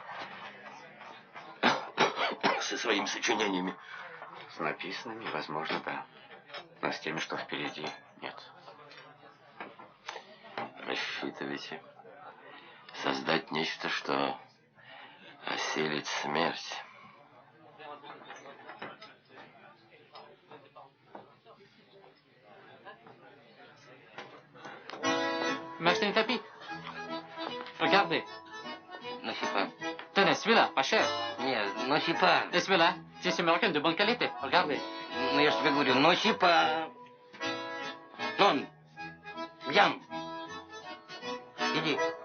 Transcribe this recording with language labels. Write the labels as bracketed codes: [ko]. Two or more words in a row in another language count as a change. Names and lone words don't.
[ru] Со своими сочинениями. С написанными, возможно, да. Но с теми, что впереди, нет. Рассчитываете создать нечто, что осилит смерть. [fr] M'acheter un tapis? Regardez. Non, c'est pas. Tenez, celui-là, pas cher. Нет, non, c'est pas. Et celui-là, c'est américain de bonne qualité. Regardez. [ru] Ну, я же тебе говорю, [fr] non, c'est pas. Non. Viens. [ru] Иди.